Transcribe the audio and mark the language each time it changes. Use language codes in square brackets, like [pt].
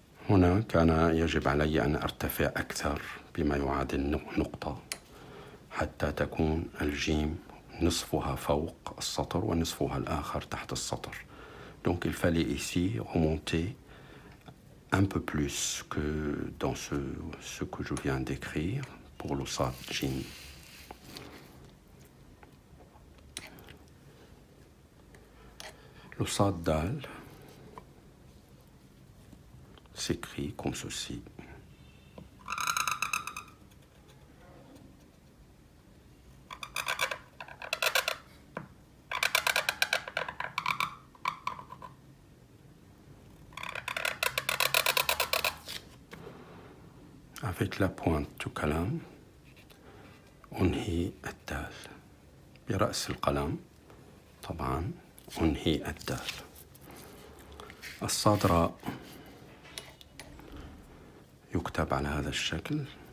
[ar] هنا كان يجب علي أن أرتفع أكثر بما يعادل نقطة حتى تكون الجيم نصفها فوق السطر ونصفها الآخر تحت السطر. [fr] Donc il fallait ici remonter un peu plus que dans ce que je viens d'écrire pour le sad jim. Le sad dal s'écrit comme ceci. Avec la pointe du kalam, [ar] أنهي الدال. برأس القلم طبعا أنهي الدال. الصاد راء يكتب على هذا الشكل.